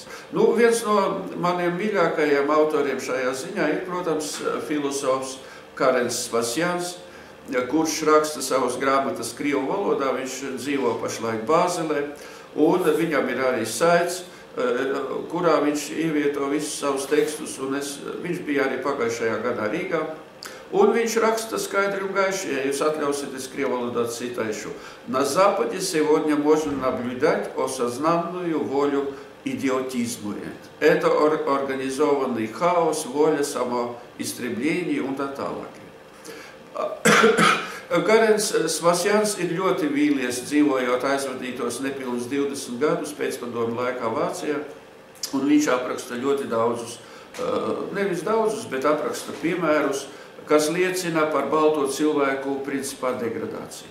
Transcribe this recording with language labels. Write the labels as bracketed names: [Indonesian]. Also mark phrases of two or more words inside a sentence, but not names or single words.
[Latvian] Nu, viens no maniem mīļākajiem autoriem šajā ziņā ir, protams, filosofs Karens Svasjans, kurš raksta savas grāmatas krievu valodā, viņš dzīvo pašlaik Bāzelē, un viņam ir arī saits, kurā viņš ievieto visus savus tekstus, un viņš bija arī pagājušajā gadā Rīgā, un viņš raksta skaidri un gaiši, ja jūs atļausiet, es krievu valodā citēšu. [Russian] На Западе сегодня можно наблюдать осознанную волю идиотизмует. Это организованный хаос, воля, самоистребление [Latvian] un tā tālāk. Karens Svasjans ir ļoti vīlies dzīvojot aizvadītos nepilnus 20 gadus pēcpadomu laikā Vācijā, un viņš apraksta ļoti daudzus, nevis daudzus, bet apraksta piemērus, kas liecina par balto cilvēku principā degradāciju.